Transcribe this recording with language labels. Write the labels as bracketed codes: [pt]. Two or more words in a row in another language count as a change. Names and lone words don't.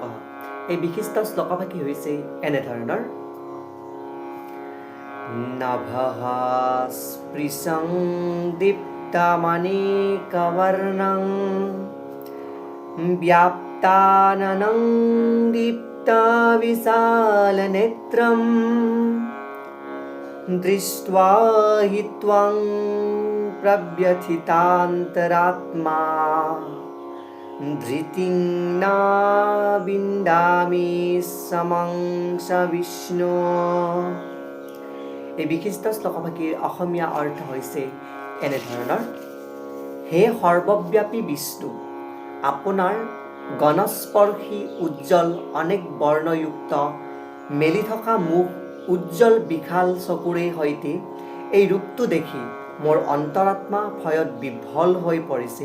[as] এই বিশিষ্ট শ্লোকভাগী হৈছে এনেধৰণৰ: [sa] নভঃ স্পৃশং দীপ্তমনেকবৰ্ণং ব্যাপ্তাননং विशालनेत्रं दृष्ट्वा हि त्वं प्रव्यथितान्तरात्मा धृतिं न विन्दामि समंस विष्णु। [as] এই বিশিষ্ট শ্লোকভাগীৰ অসমীয়া অৰ্থ হৈছে এনেধৰণৰ: হে সৰ্বব্যাপী বিষ্ণু, আপোনাৰ গণস্পৰ্শী উজ্জ্বল অনেক বৰ্ণযুক্ত মেলি থকা মুখ উজ্জ্বল বিশাল চকুৰে সৈতে এই ৰূপটো দেখি মোৰ অন্তৰাত্মা ভয়ত বিভল হৈ পৰিছে।